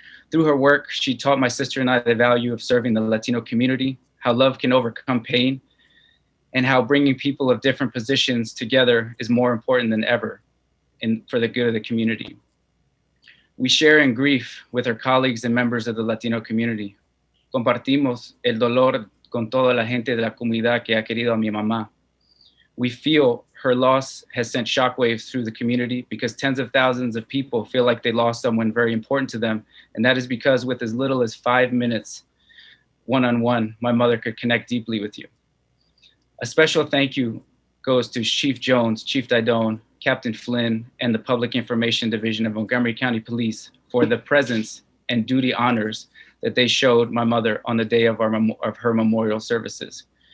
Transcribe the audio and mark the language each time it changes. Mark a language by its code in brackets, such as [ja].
[en] Through her work, she taught my sister and I the value of serving the Latino community, how love can overcome pain, and how bringing people of different positions together is more important than ever for the good of the community. We share in grief with her colleagues and members of the Latino community. [es] Compartimos el dolor con toda la gente de la comunidad que ha querido a mi mamá. [en] We feel her loss has sent shockwaves through the community because tens of thousands of people feel like they lost someone very important to them. And that is because with as little as 5 minutes, one-on-one, my mother could connect deeply with you. A special thank you goes to Chief Jones, Chief Didone, Captain Flynn, and the Public Information Division of Montgomery County Police for the presence and duty honors that they showed my mother on the day of her memorial services.